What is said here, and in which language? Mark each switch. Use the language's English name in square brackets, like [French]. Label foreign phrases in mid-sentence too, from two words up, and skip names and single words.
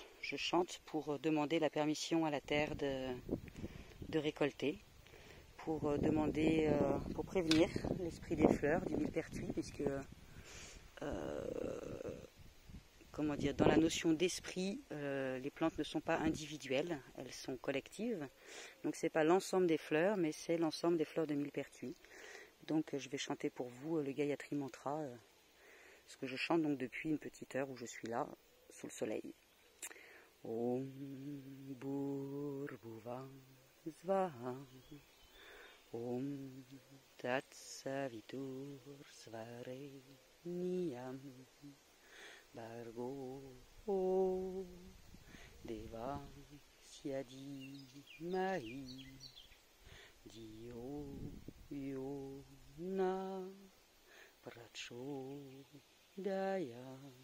[French] Je chante pour demander la permission à la terre de récolter, pour demander, pour prévenir l'esprit des fleurs, du millepertuis, puisque, comment dire, dans la notion d'esprit, les plantes ne sont pas individuelles, elles sont collectives. Donc c'est pas l'ensemble des fleurs, mais c'est l'ensemble des fleurs de millepertuis. Donc je vais chanter pour vous le Gayatri Mantra, ce que je chante donc depuis une petite heure où je suis là, sous le soleil. [Sanskrit] ॐ भूर्भुवः स्वाहा ॐ तत् सवितुर् वरेण्यं भर्गो देवस्य धीमहि धियो यो नः प्रचोदयात्.